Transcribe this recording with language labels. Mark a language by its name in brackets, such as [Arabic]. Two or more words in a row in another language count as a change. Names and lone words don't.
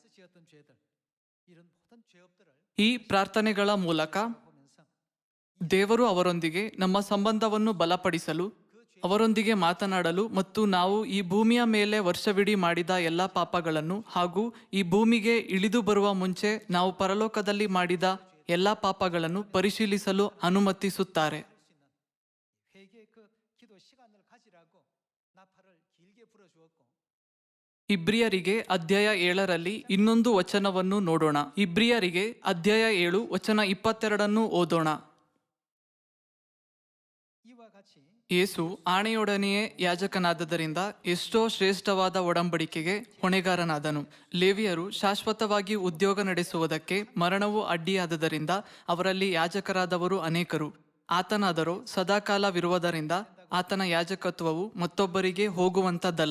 [Kannada] ಈ ಪ್ರಾರ್ಥನೆಗಳ ಮೂಲಕ ದೇವರು ಅವರೊಂದಿಗೆ ನಮ್ಮ ಸಂಬಂಧವನ್ನು ಬಲಪಡಿಸಲು ಅವರೊಂದಿಗೆ ಮಾತನಾಡಲು ಮತ್ತು ನಾವು ಈ ಭೂಮಿಯ ಮೇಲೆ ವರ್ಷವಿಡೀ ಮಾಡಿದ ಎಲ್ಲ ಪಾಪಗಳನ್ನು ಹಾಗೂ ಈ ಭೂಮಿಗೆ ಇಳಿದು ಬರುವ ಮುಂಚೆ ನಾವು ಪರಲೋಕದಲ್ಲಿ ಮಾಡಿದ ಎಲ್ಲ ಪಾಪಗಳನ್ನು ಪರಿಶೀಲಿಸಲು ಅನುಮತಿಸುತ್ತಾರೆ. [Korean] 회개의 그 기도 시간을 가지라고 나팔을 길게 불어주었고 [Kannada] ಇಬ್ರಿಯರಿಗೆ ಅಧ್ಯಾಯ 7ರಲ್ಲಿ ಇನ್ನೊಂದು ವಚನವನ್ನು ನೋಡೋಣ. ಇಬ್ರಿಯರಿಗೆ ಅಧ್ಯಾಯ 7 ವಚನ 22 ಓದೋಣ. [Korean] 이와 같이 [Kannada] ಯೇಸು ಆಣೆಯೊಡನೆಯೇ ಯಾಜಕನಾದದರಿಂದ ಎಷ್ಟೋ ಶ್ರೇಷ್ಠವಾದ ಒಡಂಬಡಿಕೆಗೆ ಹೊಣೆಗಾರನಾದನು. ಲೇವಿಯರು ಶಾಶ್ವತವಾಗಿ ಉದ್ಯೋಗ ನಡೆಸುವುದಕ್ಕೆ ಮರಣವು ಅಡ್ಡಿಯಾದದರಿಂದ ಅವರಲ್ಲಿ ಯಾಜಕರಾದವರು ಅನೇಕರು. ಆತನಾದರೋ ಸದಾಕಾಲವಿರುವುದರಿಂದ ಆತನ ಯಾಜಕತ್ವವು ಮತ್ತೊಬ್ಬರಿಗೆ ಹೋಗುವಂಥದ್ದಲ್ಲ.